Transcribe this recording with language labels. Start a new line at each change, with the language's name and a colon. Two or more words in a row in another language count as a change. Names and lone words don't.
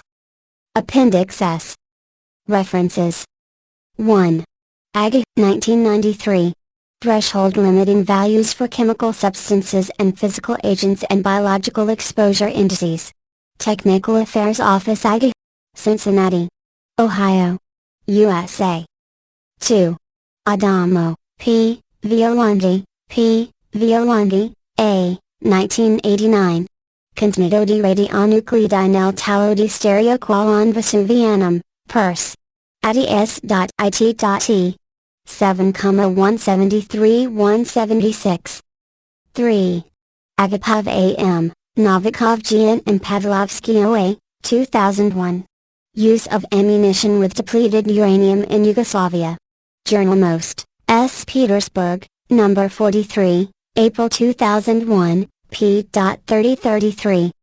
English: Appendix S. References. 1. AG, 1993. Threshold limiting values for chemical substances and physical agents and biological exposure indices. Technical Affairs Office AG. Cincinnati, Ohio, USA. 2. Adamo, P., Violandi, P., Violandi, A., 1989.
Italian: Contenuto di radionuclidi nel tallo di stereoqualon vesuvianum, Pers. ADS.IT.E. 7,173-176.
English: 3. Agapov A.M., Novikov Gian and Pavlovsky O.A., 2001. Use of ammunition with depleted uranium in Yugoslavia. Journal Most, S. Petersburg, No. 43, April 2001, p.3033.